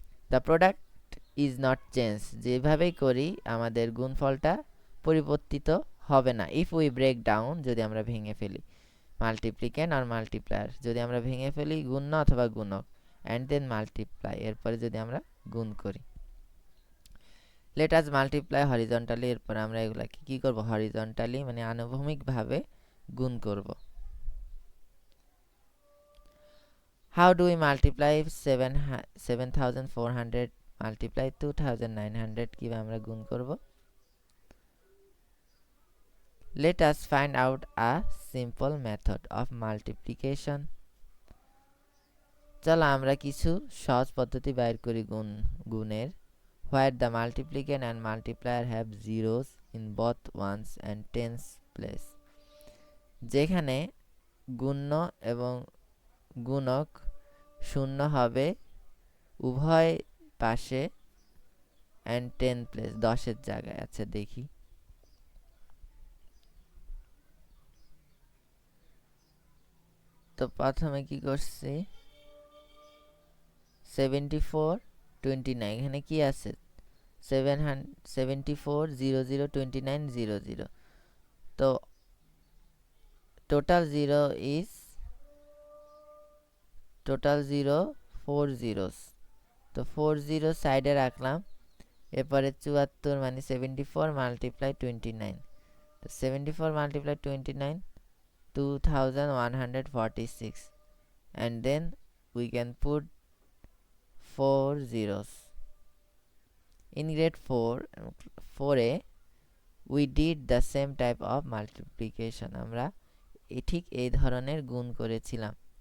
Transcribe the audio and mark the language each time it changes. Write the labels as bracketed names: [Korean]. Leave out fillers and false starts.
[English] the product is not change [Bangla] যেভাবেই করি আমাদের গুণফলটা পরিবর্তিত হবে না [English] if we break down [Bangla] যদি আমরা ভেঙে ফেলি মাল্টিপ্লিকেন্ট আর মাল্টিপ্লায়ার যদি আমরা ভেঙে ফেলি গুণ্য অথবা গুণক [English] and then multiply [Bangla] এরপরে যদি আমরা গুণ করি [English] let us multiply horizontally [Bangla] এরপর আমরা এগুলাকে কি করব হরিজন্টালি মানে আনুভূমিকভাবে গুণ করব। [English] how do we multiply 7400 multiply 2900 [Bangla] কিভাবে আমরা গুণ করব [English] let us find out a simple method of multiplication [Bangla] চলো আমরা কিছু সহজ পদ্ধতি বাইর করি গুণের [English] where the multiplicand and multiplier have zeros in both ones and tens place [Bangla] যেখানে গুণ্য এবং গুণক শূন্য হবে উভয় পাশে and 10 প্লেস 10-এর জায়গায়। আচ্ছা দেখি, তো প্রথমে কি করছি 74 29, এখানে কি আছে 74 00 29 00, তো total zero is total 4 zeros, তো 4 জিরো সাইডে রাখলাম। এরপরে 74 মানে 74 মাল্টিপ্লাই 29, তো 74 multiply 29 2146, [English] and then we can put 4 zeros. In grade 4a we did the same type of multiplication, [Bangla] আমরা ঠিক এই ধরনের গুণ করেছিলাম।